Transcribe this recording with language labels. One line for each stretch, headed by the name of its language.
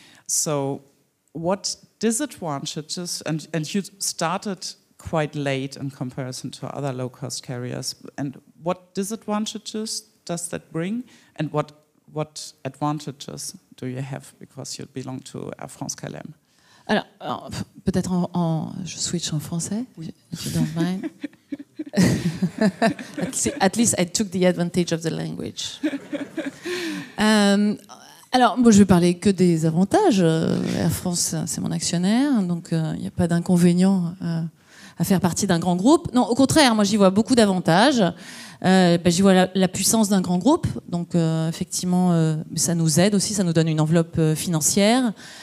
English: So what disadvantages, and you started quite late in comparison to other low-cost carriers, and what disadvantages does that bring, and what advantages do you have because you belong to Air France KLM?
French: Alors peut-être je switch en français,
English: if you don't mind. At least I took the advantage of the language.
French: Alors, moi, je vais parler que des avantages. Air France, c'est mon actionnaire, donc il n'y a pas d'inconvénient à faire partie d'un grand groupe. Non, au contraire, moi, j'y vois beaucoup d'avantages. J'y vois la puissance d'un grand groupe, donc effectivement, ça nous aide aussi, ça nous donne une enveloppe financière.